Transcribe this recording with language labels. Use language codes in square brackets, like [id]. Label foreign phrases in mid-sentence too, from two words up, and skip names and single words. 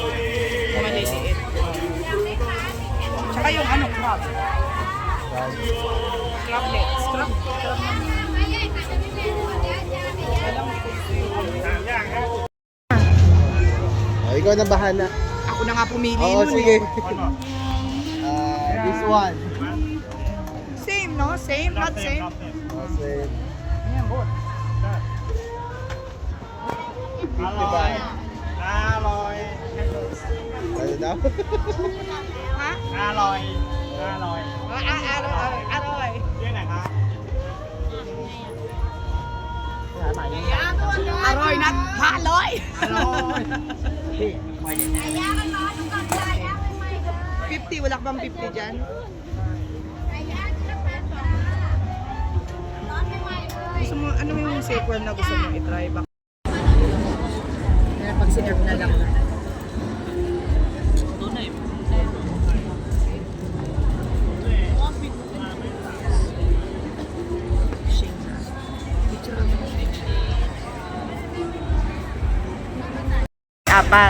[tl] Yung maliliit. Tsaka yung ano, crab. Crablets. Crab Oh, ikaw na bahala. Ako na nga pumili Oo, nun sige. eh. [en] This one. Same, no? Same, not same. [tl] Kasi, Ayan, bot. 50 ba? Ano daw? Ha? 500 [th] Aroy. ที่ไหนครับ Aroy, [en] not haloy. [tl] 50, wala ka bang 50 dyan? Gusto mo, ano yung silkworm na gusto mo i-try? Pag sinerve na lang. Apat.